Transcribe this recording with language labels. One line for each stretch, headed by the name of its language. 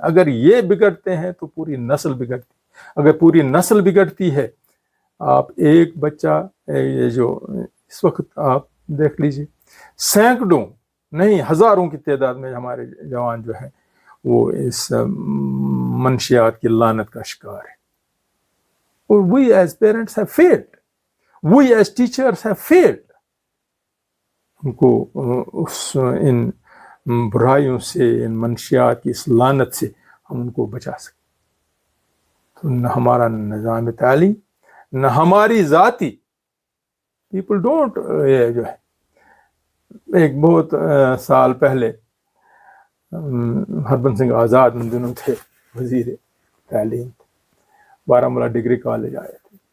Urdu: اگر یہ بگڑتے ہیں تو پوری نسل بگڑتی. اگر پوری نسل بگڑتی ہے، آپ ایک بچہ، یہ جو اس وقت آپ دیکھ لیجیے، سینکڑوں نہیں ہزاروں کی تعداد میں ہمارے جوان جو ہیں وہ اس منشیات کی لعنت کا شکار ہے. اور
English: we as parents have failed. We as teachers have failed.
Urdu: ان کو ان برائیوں سے، ان منشیات کی اس لعنت سے ہم ان کو بچا سکیں. تو نہ ہمارا نظام تعلیم، نہ ہماری ذاتی، پیپل ڈونٹ، یہ جو ہے ایک بہت سال پہلے ہربھجن سنگھ آزاد ان دنوں تھے وزیر تعلیم، بارہمولہ ڈگری کالج آئے تھے.